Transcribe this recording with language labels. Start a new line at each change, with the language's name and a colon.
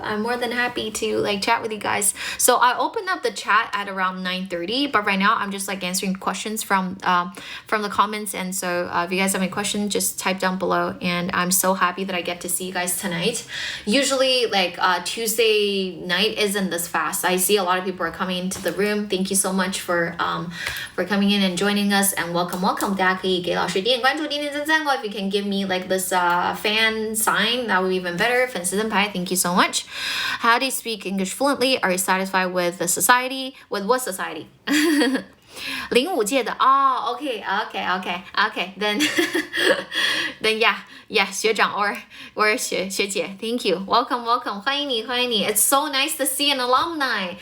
English: I'm more than happy to like chat with you guys. So I opened up the chat at around 9:30, but right now I'm just like answering questions from the comments. And so if you guys have any questions, just type down below. And I'm so happy that I get to see you guys tonight. Usually like Tuesday night isn't this fast. I see a lot of people are coming into the room. Thank you so much for coming in and joining us. And welcome.
Chinese: 大家可以给老师点关注，点点赞赞哦。
English: If you can give me like this fan sign, that would be even better.
Chinese: 粉丝灯牌
English: thank you so much. How do you speak English fluently? Are you satisfied with the society? With what society?
Chinese: 05届的哦
English: okay, then then yeah 学长 or 学姐 thank you, welcome
Chinese: 欢迎你
English: It's so nice to see an alumni.